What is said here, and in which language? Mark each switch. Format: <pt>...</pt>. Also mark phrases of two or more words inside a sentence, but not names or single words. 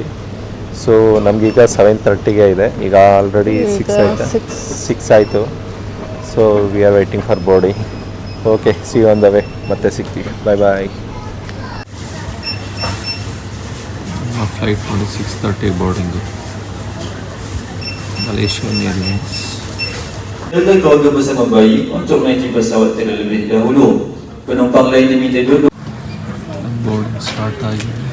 <kn>ಸೊ ನಮಗೀಗ 7:30ಗೆ ಇದೆ, ಈಗ ಆಲ್ರೆಡಿ 6 ಆಯಿತು.</kn> <en>so we are waiting for boarding. okay, see you on the way.</en> <kn>ಮತ್ತೆ ಸಿಗ್ತೀವಿ,</kn> <en>bye bye.</en> <kn>ಫ್ಲೈಟ್ ನೋಡಿ 6:30 ಬೋರ್ಡಿಂಗು, Malaysian Airlines.</kn> <ms>Dagdag keluarga bersama bayi untuk naiki pesawat terlebih dahulu. Penumpang lain diminta duduk.</ms> <en>boarding start</en> <kn>ಆಗಿದೆ.</kn>